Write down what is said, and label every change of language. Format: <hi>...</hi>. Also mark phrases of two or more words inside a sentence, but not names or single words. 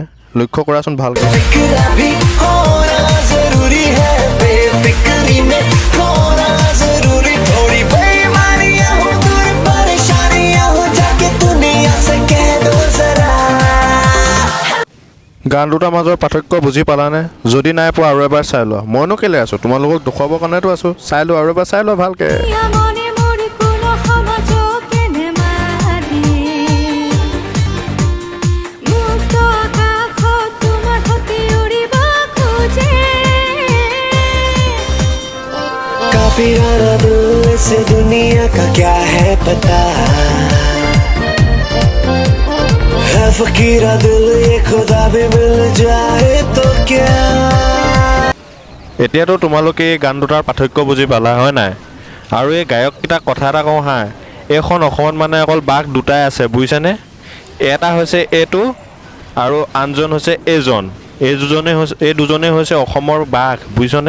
<as>লক্ষ্য কৰাচোন ভালকৈ। গান দুটাৰ মাজৰ পাৰ্থক্য বুজি পালানে? যদি নাই পোৱা আৰু এবাৰ চাই লোৱা। মইনো কেলৈ আছোঁ, তোমালোকক দেখুৱাবৰ কাৰণেতো আছোঁ। চাই লোৱা, আৰু এবাৰ চাই লোৱা ভালকৈ।</as> <hi>फिराना दिल से दुनिया का क्या है पता है फकीरा दिल ये खुदा भी मिल जाए तो क्या।</hi> <as>এতিয়াতো তোমালোকে এই গান দুটাৰ পাৰ্থক্য বুজি পালা, হয় নাই? আৰু এই গায়ককেইটাক কথা এটা কওঁ হা, এইখন অসমত অকল বাঘ দুটাই আছে, বুজিছানে? এটা হৈছে এইটো আৰু আনজন হৈছে এইজন। এই দুজনেই হৈছে অসমৰ বাঘ, বুজিছনে?</as>